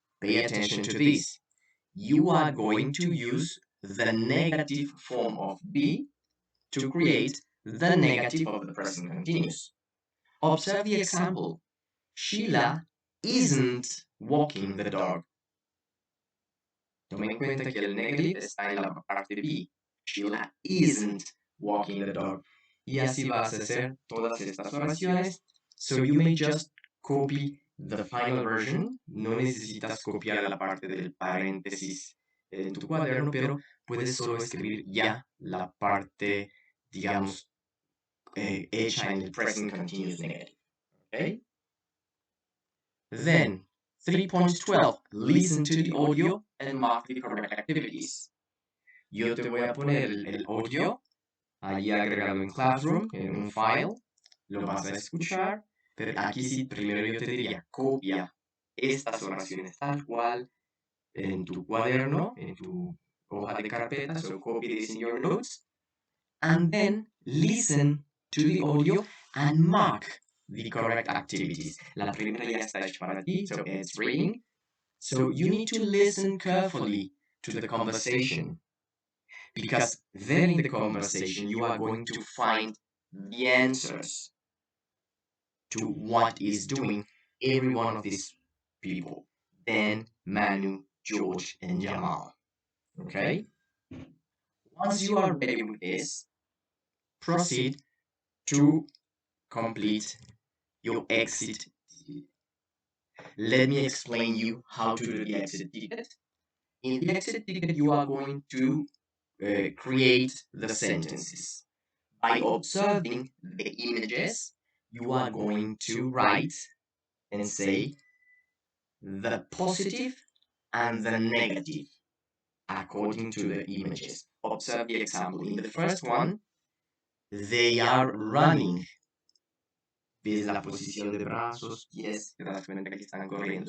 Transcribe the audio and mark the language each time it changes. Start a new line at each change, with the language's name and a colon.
English: pay attention to this. You are going to use the negative form of be to create the negative of the present continuous. Observe the example. Sheila isn't walking the dog.
Spanish: Toma en cuenta que el negative está en la parte B.
English: Sheila isn't walking the dog.
Spanish: Y así vas a hacer todas estas oraciones.
English: So you may just copy the final version.
Spanish: No necesitas copiar la parte del paréntesis en tu cuaderno, pero puedes solo escribir ya la parte, digamos, hecha en el present continuous negative.
English: Okay? Then, 3.12, listen to the audio and mark the correct activities.
Spanish: Yo te voy a poner el audio allí agregado en Classroom, en un file, lo vas a escuchar, pero aquí sí, primero yo te diría, copia estas oraciones tal cual en tu cuaderno, en tu hoja de carpeta,
English: so copy this in your notes, and then listen to the audio and mark the correct activities.
Spanish: La primera ya está hecha para ti,
English: so it's reading. So you need to listen carefully to the conversation, because then in the conversation you are going to find the answers to what is doing every one of these people. Dan, Manu, George, and Jamal. Okay? Once you are ready with this, proceed to complete your exit ticket. Let me explain you how to do the exit ticket. In the exit ticket, you are going to create the sentences. By observing the images, you are going to write and say the positive and the negative according to the images. Observe the example. In the first one, they are running.
Spanish: ¿Ves la posición de brazos, pies? Te das cuenta que están corriendo.